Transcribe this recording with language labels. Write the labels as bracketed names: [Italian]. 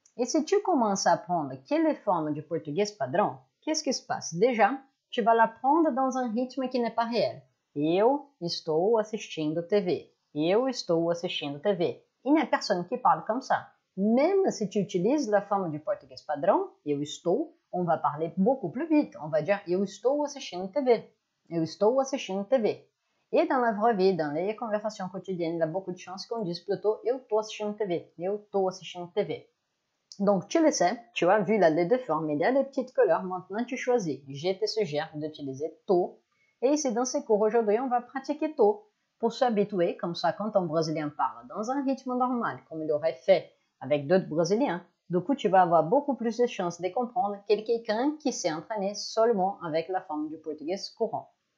[French] Et si tu commences à apprendre quelle est la forme du portugais padrão, qu'est-ce qui se passe? Déjà, tu vas l'apprendre dans un rythme qui n'est pas réel. [Portuguese] Eu estou assistindo TV, eu estou assistindo TV. [French] Il n'y a personne qui parle comme ça. Même si tu utilises la forme du portugais padrão, [Portuguese] eu estou, [French] on va parler beaucoup plus vite. On va dire [Portuguese] eu estou assistindo TV, [French] eu estou assistindo TV. Et dans la vraie vie, dans les conversations quotidiennes, il y a beaucoup de chances qu'on dise plutôt [Portuguese] eu tô assistindo TV, [French] eu tô assistindo TV. Donc tu le sais, tu as vu les deux formes, il y a des petites couleurs, maintenant tu choisis. Je te suggère d'utiliser tô. Et ici dans ces cours aujourd'hui, on va pratiquer tô pour s'habituer, comme ça quand un Brésilien parle dans un rythme normal, comme il aurait fait avec d'autres Brésiliens, du coup tu vas avoir beaucoup plus de chances de comprendre que quelqu'un qui s'est entraîné seulement avec la forme du portugais courant.